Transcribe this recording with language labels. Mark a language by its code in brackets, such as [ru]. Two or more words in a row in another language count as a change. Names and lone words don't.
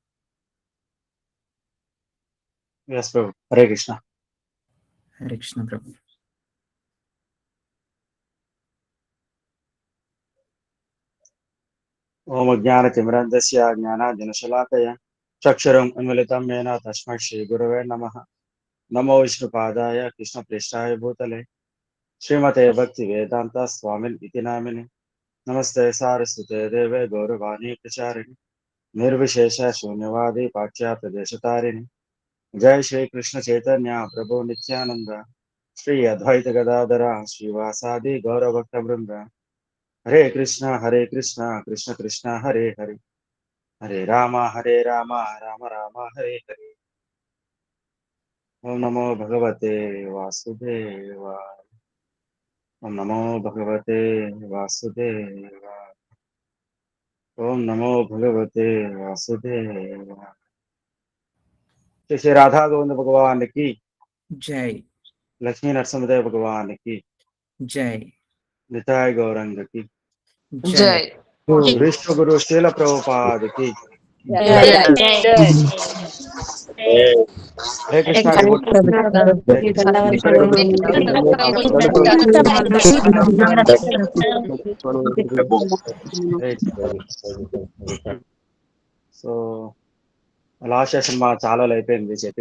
[te] ఎస్ ప్రభు. హరే కృష్ణ. హరే కృష్ణ ప్రభు. [sa] ఓం అజ్ఞానతిమిరంధస్య జ్ఞానాంజనశలాకయ చక్షురం ఉన్మిళితం येन తస్మై శ్రీ గురవే నమః. నమో విష్ణుపాదాయ కృష్ణప్రేష్టాయ భూతలే శ్రీమతే భక్తి వేదాంత స్వామిన్ ఇతి నామిని. నమస్తే సారస్వతే దేవే గౌరవాణి ప్రచారిణి నిర్విశేష శూన్యవాది పాశ్చాత్య దేశతారిణి. జై శ్రీ కృష్ణ చైతన్య ప్రభు నిత్యానంద శ్రీ అద్వైత గదాధర శ్రీవాసాది గౌరభక్త బృంద. హరే కృష్ణ కృష్ణ కృష్ణ హరే హరే హరే రామ రామ రామ హరే హరే. ఓం నమో భగవతే వాసుదేవాయ. ఓం నమో భగవతే వాసుదేవాయ. ఓం నమో భగవతే వాసుదేవాయ. [te] శ్రీ శ్రీ రాధా గోవింద భగవానికి జై. లక్ష్మీ నరసింహదేవ భగవానికి జై. నితాయ్ గౌరంగకి జై. విశ్వ గురు శ్రీల ప్రభుపాదికి. హరే కృష్ణ సో [en] last session [te] మా చాలా అయిపోయింది చెప్పి.